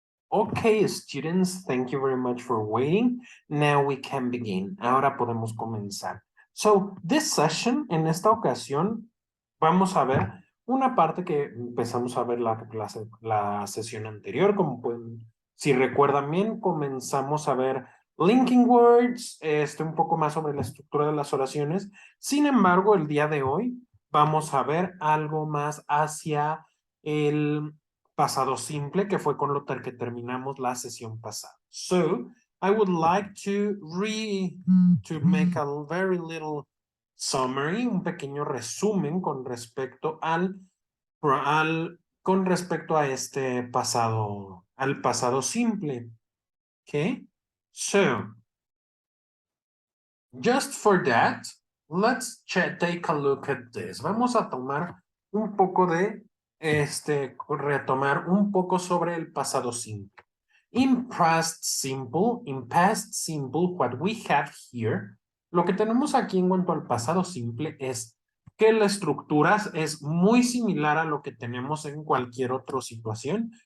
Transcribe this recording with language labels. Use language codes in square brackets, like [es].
[en] Okay, students, thank you very much for waiting. Now we can begin. [es] Ahora podemos comenzar. [en] So, this session, [es] en esta ocasión, vamos a ver una parte que empezamos a ver la sesión anterior. Como pueden, si recuerdan bien, comenzamos a ver linking words, un poco más sobre la estructura de las oraciones. Sin embargo, el día de hoy vamos a ver algo más hacia el pasado simple, que fue con lo que terminamos la sesión pasada. [en] So, I would like to make a very little summary, [es] un pequeño resumen con respecto con respecto a este pasado, al pasado simple. Okay? [en] So, just for that, let's take a look at this. [es] Vamos a tomar un poco de retomar un poco sobre el pasado simple. [en] In past simple, what we have here, [es] lo que tenemos aquí en cuanto al pasado simple es que la estructura es muy similar a lo que tenemos en cualquier otra situación.